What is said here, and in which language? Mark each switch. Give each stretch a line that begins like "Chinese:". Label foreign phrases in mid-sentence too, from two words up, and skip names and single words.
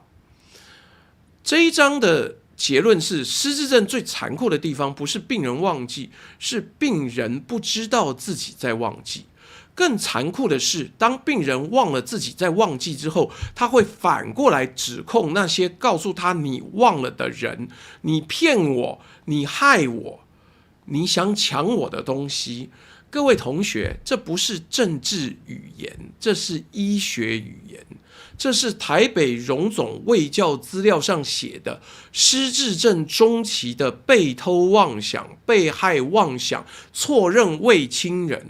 Chinese: 這一章的結論是，失智症最殘酷的地方不是病人忘記，是病人不知道自己在忘記。更殘酷的是，當病人忘了自己在忘記之後，他會反過來指控那些告訴他你忘了的人，你騙我，你害我，你想搶我的東西。各位同學，這不是政治語言，這是醫學語言。這是台北榮總衛教資料上寫的失智症中期的被偷妄想、被害妄想、錯認為親人。